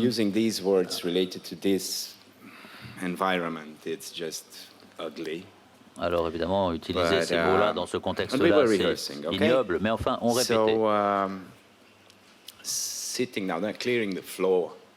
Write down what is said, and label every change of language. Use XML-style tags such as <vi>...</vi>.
<en>Using these words related to this environment, it's just ugly.</en> <fr>Alors évidemment, utiliser ces mots-là dans ce contexte-là, c'est ignoble, mais enfin, on répétait.</fr> <en>Sitting down there, clearing the floor.</en>